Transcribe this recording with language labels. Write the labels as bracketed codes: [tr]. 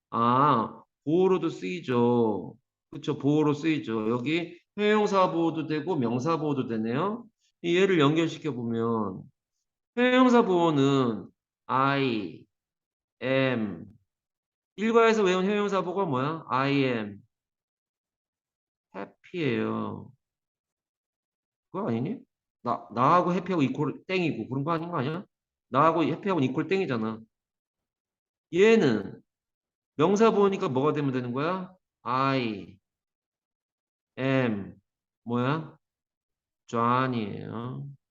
[ko] 아, 보호로도 쓰이죠. 그렇죠. 보호로 쓰이죠. 여기 형용사 보호도 되고 명사 보호도 되네요. 이 얘를 연결시켜 보면 형용사 보호는 I am 일과에서 외운 형용사 보호가 뭐야? [en] I am happy예요. [ko] 그거 아니니? 나하고 해피하고 이퀄 땡이고 그런 거 아닌 거 아니야? 나하고 해피하고 이퀄 땡이잖아. 얘는 명사 보니까 뭐가 되면 되는 거야? [en] I am [ko] 뭐야? [en] John이에요.